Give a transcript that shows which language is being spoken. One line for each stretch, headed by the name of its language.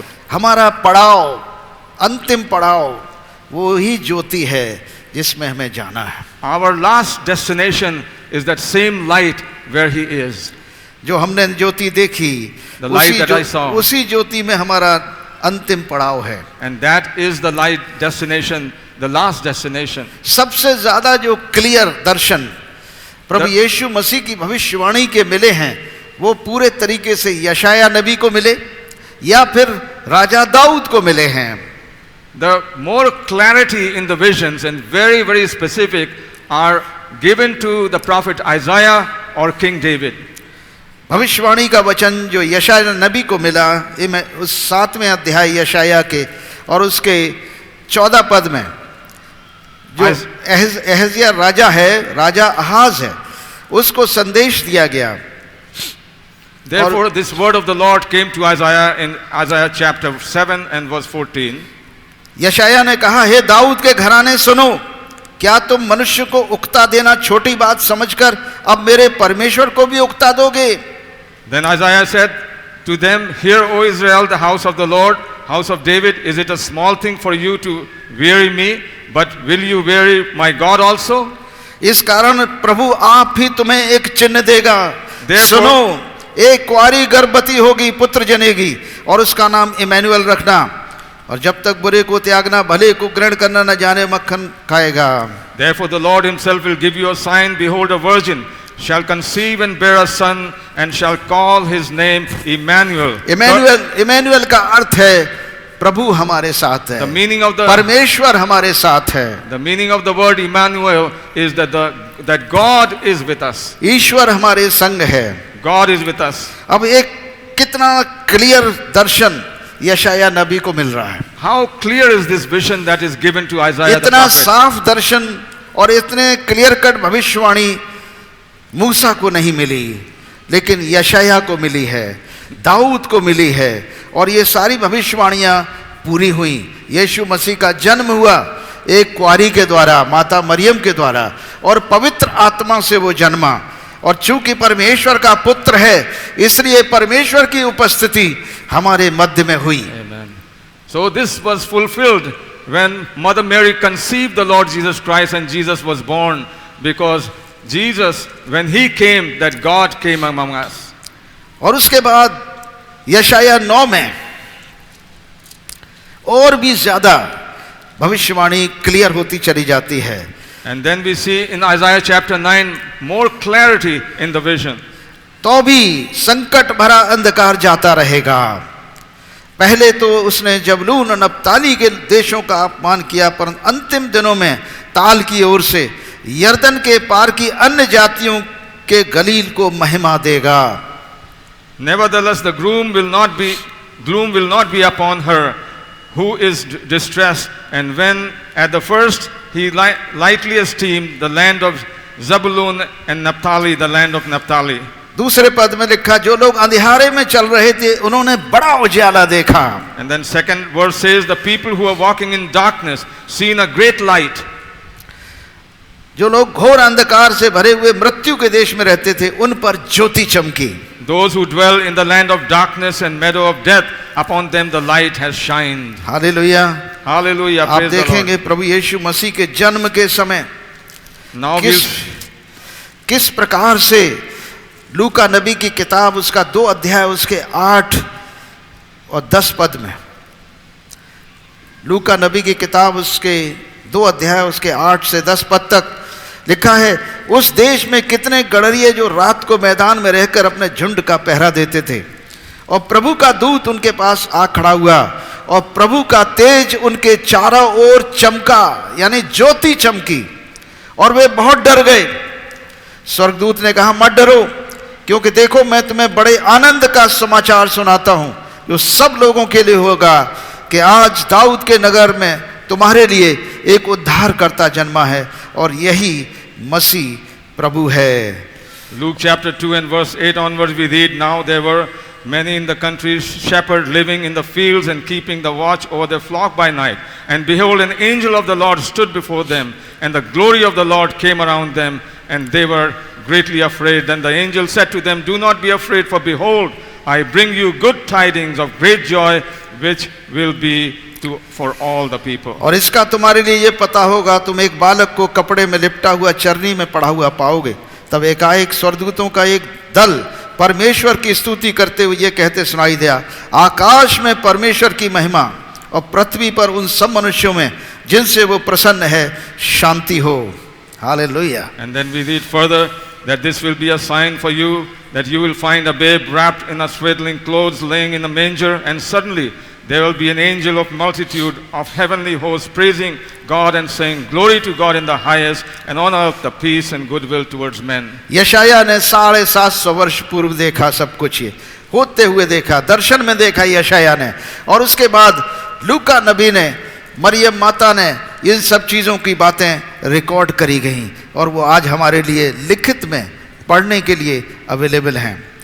Hindi: हमारा पड़ाव, अंतिम पड़ाव वो ही ज्योति है जिसमें हमें जाना है।
English: Our last destination is that same light where he is.
Hindi: जो हमने ज्योति देखी,
English: The light that I saw.
Hindi: उसी ज्योति में हमारा अंतिम पड़ाव है।
English: And that is the light destination, the last destination.
Hindi: सबसे ज्यादा जो क्लियर दर्शन प्रभु यीशु मसीह की भविष्यवाणी के मिले हैं, वो पूरे तरीके से यशाया नबी को मिले या फिर राजा दाऊद को मिले हैं।
English: The more clarity in the visions and very, very specific are given to the prophet Isaiah or King David.
Hindi: भविष्यवाणी का वचन जो यशाया नबी को मिला उस 7वें अध्याय यशाया के और उसके 14 पद में, जो एहजिया राजा है, राजा अहाज है, उसको संदेश दिया गया।
English: Therefore, this word of the Lord came to Isaiah in Isaiah chapter 7 and verse 14.
Hindi: यशाया ने कहा, हे दाऊद के घराने सुनो, क्या तुम मनुष्य को उकता देना छोटी बात समझकर अब मेरे परमेश्वर को भी उकता दोगे?
English: Then Isaiah said to them, hear, O Israel, the house of the Lord, house of David, is it a small thing for you to weary me, but will you weary my God also?
Hindi: इस कारण प्रभु आप ही तुम्हें एक चिन्ह देगा।
English: Therefore,
Hindi: सुनो, एक कुंवारी गर्भवती होगी, पुत्र जनेगी और उसका नाम इमैनुअल रखना, और जब तक बुरे को त्यागना, भले को ग्रहण करना न जाने, मक्खन खाएगा।
English: Therefore the Lord himself will give you a sign, behold, a virgin shall conceive and bear a son and shall call his name Emmanuel.
Hindi: Emmanuel का अर्थ है प्रभु हमारे साथ है,
English: The meaning of the
Hindi: परमेश्वर हमारे साथ है।
English: The meaning of the word Emmanuel is that God is with us.
Hindi: ईश्वर हमारे संग है,
English: God is with us.
Hindi: अब एक कितना क्लियर दर्शन यशाया नबी को मिल रहा है।
English: How clear is this vision that is given to Isaiah the
Hindi: इतना
English: prophet?
Hindi: साफ दर्शन और इतने क्लियर कट भविष्यवाणी मूसा को नहीं मिली, लेकिन यशाया को मिली है, दाऊद को मिली है, और ये सारी भविष्यवाणियां पूरी हुई। यीशु मसीह का जन्म हुआ एक कुंवारी के द्वारा, माता मरियम के द्वारा, और पवित्र आत्मा से वो जन्मा, और चूंकि परमेश्वर का पुत्र है इसलिए परमेश्वर की उपस्थिति हमारे मध्य में हुई।
English: Amen. So this was fulfilled when Mother Mary conceived the Lord Jesus Christ and Jesus was born, because Jesus, when he came, that God came among us.
Hindi: और उसके बाद यशाया 9 में और भी ज्यादा भविष्यवाणी क्लियर होती चली जाती है।
English: And then we see in Isaiah chapter 9 more clarity in the vision.
Hindi: तो भी संकट भरा अंधकार जाता रहेगा। पहले तो उसने जबलून और नप्ताली के देशों का अपमान किया, पर अंतिम दिनों में ताल की ओर से यरदन के पार की अन्य जातियों के गलील को महिमा देगा।
English: Nevertheless, the gloom will not be upon her who is distressed, and when at the first he lightly esteemed the land of Zebulun and Naphtali, the land of Naphtali.
Hindi: दूसरे पद में लिखा, जो लोग अंधियारे में चल रहे थे उन्होंने बड़ा उजाला देखा।
English: And then second verse says, the people who are walking in darkness seen a great light.
Hindi: जो लोग घोर अंधकार से भरे हुए मृत्यु के देश में रहते थे उन पर ज्योति चमकी।
English: Those who dwell in the land of darkness and meadow of death, upon them the light has shined.
Hindi: Hallelujah,
English: Hallelujah.
Hindi: आप
English: Praise the
Hindi: देखेंगे
English: Lord.
Hindi: प्रभु यीशु मसीह के जन्म के समय
English: Now
Hindi: किस प्रकार से लूका नबी की किताब उसका 2 अध्याय उसके 8 और 10 पद में, लूका नबी की किताब उसके 2 अध्याय उसके 8 से 10 पद तक लिखा है, उस देश में कितने गड़रिये जो रात को मैदान में रहकर अपने झुंड का पहरा देते थे, और प्रभु का दूत उनके पास आ खड़ा हुआ और प्रभु का तेज उनके चारों ओर चमका, यानी ज्योति चमकी, और वे बहुत डर गए। स्वर्गदूत ने कहा, मत डरो, क्योंकि देखो मैं तुम्हें बड़े आनंद का समाचार सुनाता हूं, जो सब लोगों के लिए होगा, कि आज दाऊद के नगर में तुम्हारे लिए एक उद्धारकर्ता जन्मा है, और यही मसीह प्रभु है।
English: Luke chapter 2 and verse 8 onwards we read, now there were many in the country shepherds living in the fields and keeping the watch over their flock by night. And behold, an angel of the Lord stood before them, and the glory of the Lord came around them, and they were greatly afraid. Then the angel said to them, do not be afraid, for behold, I bring you good tidings of great joy, which will be for all the people.
Hindi: और इसका तुम्हारे लिए ये पता होगा, तुम एक बालक को कपड़े में लिपटा हुआ चरनी में पड़ा हुआ पाओगे। तब एकाएक स्वर्गदूतों का एक दल परमेश्वर की स्तुति करते हुए ये कहते सुनाई दिया, आकाश में परमेश्वर की महिमा और पृथ्वी पर उन सब मनुष्यों में जिनसे वो प्रसन्न है शांति हो। Hallelujah.
English: And then we read further that this will be a sign for you, that you will find a babe wrapped in a swaddling clothes laying in a manger. And suddenly there will be an angel of multitude of heavenly hosts praising God and saying, Glory to God in the highest, and on earth the peace and goodwill towards men.
Hindi: यशाया ने 750 वर्ष पूर्व देखा सब कुछ ये होते हुए देखा, दर्शन में देखा यशाया ने, और उसके बाद लूका नबी ने, मरियम माता ने, इन सब चीज़ों की बातें रिकॉर्ड करी गईं और वो आज हमारे लिए लिखित में पढ़ने के लिए अवेलेबल हैं।